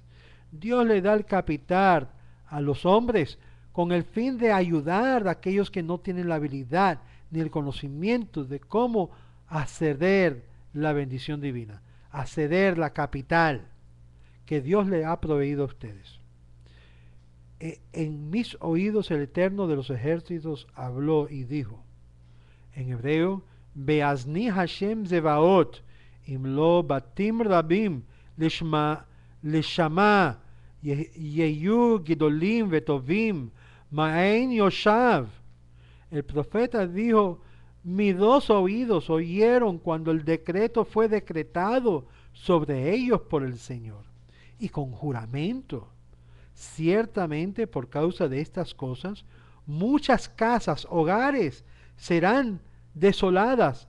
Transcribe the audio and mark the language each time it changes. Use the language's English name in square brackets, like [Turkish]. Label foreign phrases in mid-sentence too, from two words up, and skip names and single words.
[Spanish] Dios le da el capital a los hombres con el fin de ayudar a aquellos que no tienen la habilidad ni el conocimiento de cómo acceder la bendición divina, acceder la capital que Dios le ha proveído a ustedes. En mis oídos el Eterno de los ejércitos habló y dijo, en hebreo, [Hebrew] באזני השם צבאות, אם לא בתים רבים, לשמה, יהיו גדולים וטובים, מאין יושב. [Spanish] El profeta dijo, mis dos oídos oyeron cuando el decreto fue decretado sobre ellos por el Señor. Y con juramento, ciertamente por causa de estas cosas, muchas casas, hogares, serán desoladas.